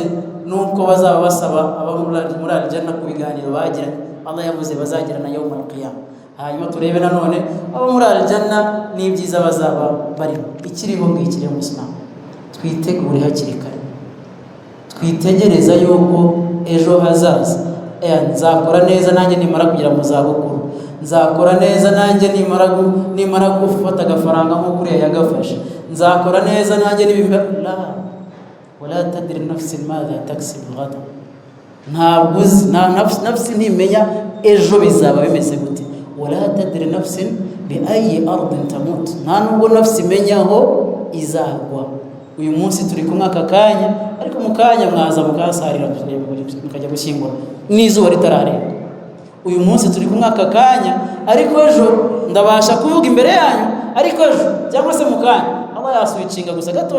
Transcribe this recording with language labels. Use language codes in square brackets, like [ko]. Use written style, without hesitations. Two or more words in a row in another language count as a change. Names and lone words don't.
[rw] nuko bazaba basaba muri aljanna ku biganiro bagira Allah yavuze bazagira na [ar] يوم القيامة [rw] hanyuma turebe nanone abo muri aljanna n'ibyiza bazaba bari ikiriho ngikirero mu Islam twitegure hakiri kare twitegereza yuko ejo hazaza nzakora neza nanjye nimara kugira mu zabukuru nzakora neza nanjye nimara gufata agafaranga nko kuriya yagafashe nzakora neza nanjye [ar] لا ولا تدري نفس ماذا تكسب غدا [rw] ntabwo nafsi ntimenya ejo bizaba bimeze gute [ar] ولا تدري نفس بأي أرض تموت [rw] nta nubwo nafsi imenya aho izagwa uyu munsi turi kumwe aka kanya ariko mu kanya mwaza mukasarira mukajya gushyingura n'izuba ritarareba uyu munsi turi kumwe aka kanya ariko ejo ndabasha kuvuga imbere yanyu ariko ejo cyangwa se mu kanya Allah yaswicinga gusa